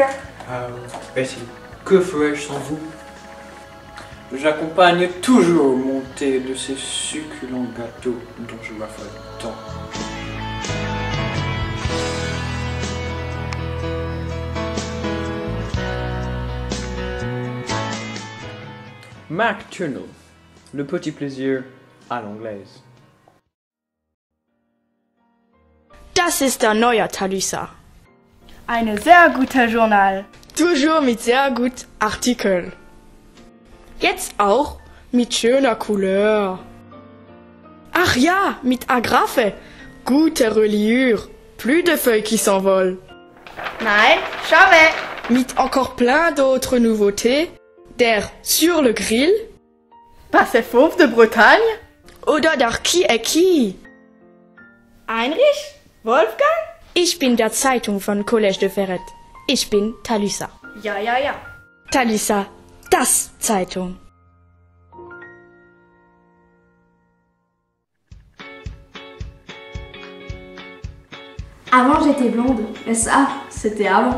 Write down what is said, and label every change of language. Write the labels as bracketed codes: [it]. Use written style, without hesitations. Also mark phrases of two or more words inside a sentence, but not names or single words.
[fr] Betty, que ferais-je sans vous? J'accompagne toujours mon thé de ces succulents gâteaux dont je raffole tant. Mac Tunnel, le petit plaisir à l'anglaise. [de] Das ist der neue Thalys. Ein sehr guter Journal. Toujours mit sehr gut Artikeln. Jetzt auch mit schöner Couleur. Ach ja, mit Agraffe. Gute Reliure. [fr] Plus de feuilles qui s'envolent. [de] Nein, jamais. [fr] Mit encore plein d'autres nouveautés. [de] Der Sur le Grill. [fr] Pas c'est fauve de Bretagne. [de] Oder der Qui est qui. Heinrich? Wolfgang? Ich bin der Zeitung von Collège de Ferret. Ich bin Thalys. Ja. Thalys, das Zeitung. [fr] Avant j'étais blonde, mais ça, c'était avant.